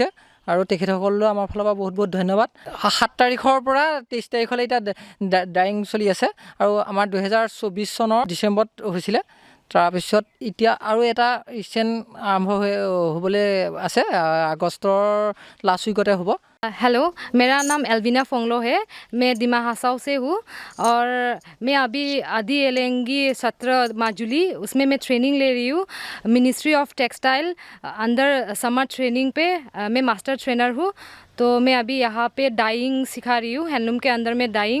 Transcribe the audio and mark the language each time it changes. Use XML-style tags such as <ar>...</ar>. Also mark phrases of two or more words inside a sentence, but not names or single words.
<as>আৰু তেখেতসকললৈ আমাৰ ফালৰ পৰা বহুত ধন্যবাদ। 7 তাৰিখৰ পৰা 23 তাৰিখলৈ এতিয়া ডাইং চলি আছে। আৰু আমাৰ 2024 চনৰ ডিচেম্বৰত হৈছিলে। তাৰপিছত এতিয়া আৰু এটা ৰিচেণ্ট আৰম্ভ হ'বলৈ আছে, আগষ্টৰ</as> <en>last weekতে</en> <as>হ'ব।</as> <hi>हेलो, मेरा नाम एल्विना फोंगलो है। मैं दिमा हसाओ से हूँ और मैं अभी आदि एलेंगी सत्र माजुली उसमें मैं ट्रेनिंग ले रही हूँ।</hi> <en>ministry of textile under summer training</en> <hi>पे मैं</hi> <en>master trainer हूँ।</en> <hi>तो मैं अभी यहाँ पे डाइंग सिखा रही हूँ, हैंडलूम के अंदर में डाइंग।</hi>